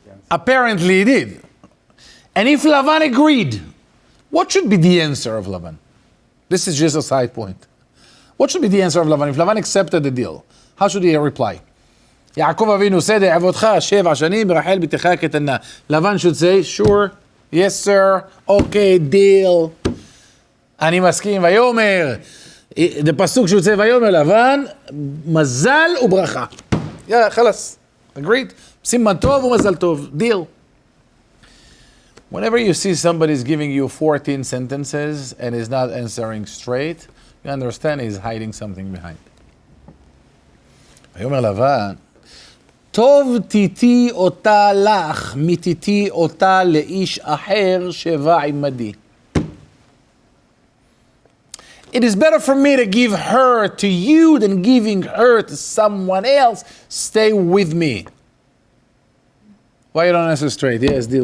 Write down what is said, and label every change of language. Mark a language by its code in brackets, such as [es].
[en] Apparently he did. And if Lavan agreed, what should be the answer of Lavan? This is just a side point. What should be the answer of Lavan? If Lavan accepted the deal, how should he reply? Yaakov Avinu said, [he] "E'avotcha sheva shanim berachel bitcha ketana." [en] Lavan should say, "Sure, yes sir, okay, deal. [he] אני מסכים." ויאמר, [en] the pasuk should say, [he] "ויאמר לבן, מזל וברכה." [en] Yeah, خلاص. Agreed. [he] סימן טוב ומזל טוב. [en] Deal. Whenever you see somebody is giving you 14 sentences and is not answering straight, you understand he's hiding something behind. [he] ויאמר לבן, טוב תיתי אותה לך, מתיתי אותה לאיש אחר שבא עמדי. [en] It is better for me to give her to you than giving her to someone else. Stay with me. Why you don't answer straight? Yes, deal.